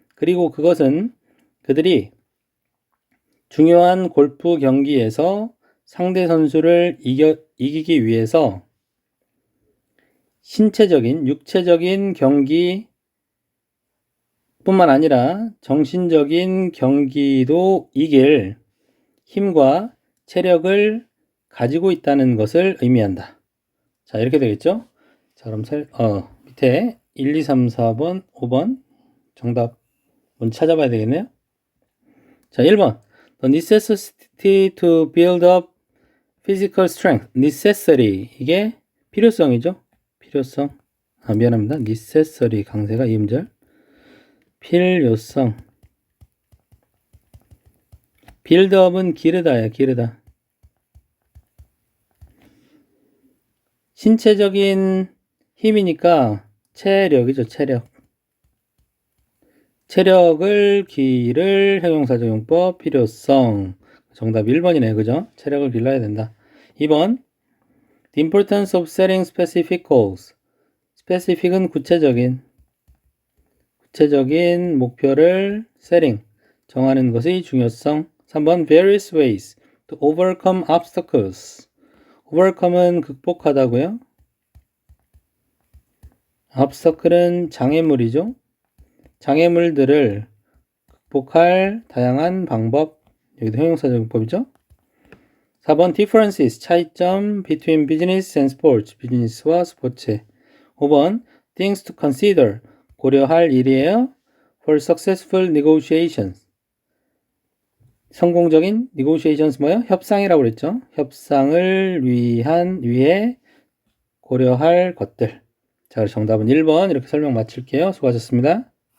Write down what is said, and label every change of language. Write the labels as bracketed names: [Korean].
[Korean] 그리고 그것은 그들이 중요한 골프 경기에서 상대 선수를 이기기 위해서 신체적인, 육체적인 경기 뿐만 아니라 정신적인 경기도 이길 힘과 체력을 가지고 있다는 것을 의미한다. 자, 이렇게 되겠죠? 자, 그럼 밑에 1, 2, 3, 4번, 5번 정답 먼저 찾아봐야 되겠네요. 자, 1번. [English] The necessity to build up physical strength. [Korean] necessary. 이게 필요성이죠. 필요성. 미안합니다. necessary 강세가 이음절. 필요성. buildup은 기르다야, 기르다. 신체적인 힘이니까 체력이죠, 체력. 체력을 기를 형용사적 용법 필요성. 정답 1번이네, 그죠? 체력을 길러야 된다. 2번. [English] The importance of setting specific goals. [Korean] specific은 구체적인 목표를 [English] setting, [Korean] 정하는 것의 중요성. 3번. [English] various ways to overcome obstacles. [Korean] overcome은 극복하다고요. obstacle은 장애물이죠. 장애물들을 극복할 다양한 방법. 여기도 형용사적 용법이죠. 4번. [English] differences, [Korean] 차이점 [English] between business and sports. [Korean] 비즈니스와 스포츠. 5번. [English] things to consider, [Korean] 고려할 일이에요. [English] for successful negotiations. [Korean] 성공적인 [English] negotiations [Korean] 뭐예요? 협상이라고 그랬죠. 협상을 위해 고려할 것들. 자, 정답은 1번 이렇게 설명 마칠게요. 수고하셨습니다.